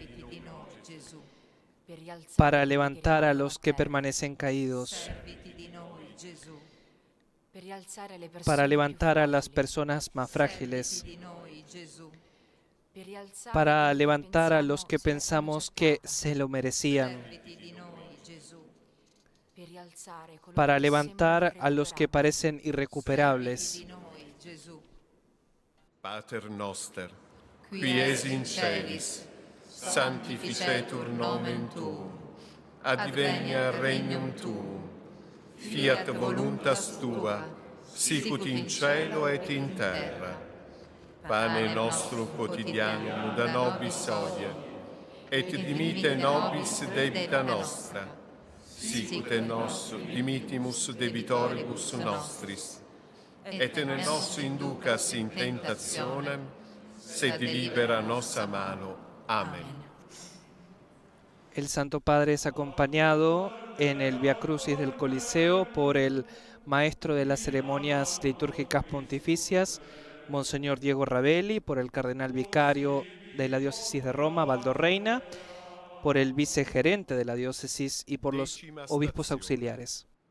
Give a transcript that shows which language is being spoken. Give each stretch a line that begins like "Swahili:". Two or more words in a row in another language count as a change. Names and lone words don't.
Spanish: para levantar a los que permanecen caídos, para levantar a las personas más frágiles, para levantar a los que pensamos que se lo merecían, para levantar a los que parecen irrecuperables.
Latin: Pater noster, qui es in celis, sanctificetur nomen tuum, adveniat regnum tuum, fiat voluntas tua, sicut in cielo et in terra. Pane nostrum quotidianum da nobis hodie, et dimitte nobis debita nostra, sicut et nos dimittimus debitoribus nostris, et ne nos inducas in tentationem, sed libera nos a malo. Amén.
Spanish: El Santo Padre es acompañado en el Via Crucis del Coliseo por el maestro de las ceremonias litúrgicas pontificias, Monseñor Diego Ravelli, por el cardenal vicario de la diócesis de Roma, Baldo Reina, por el vicegerente de la diócesis y por los obispos auxiliares.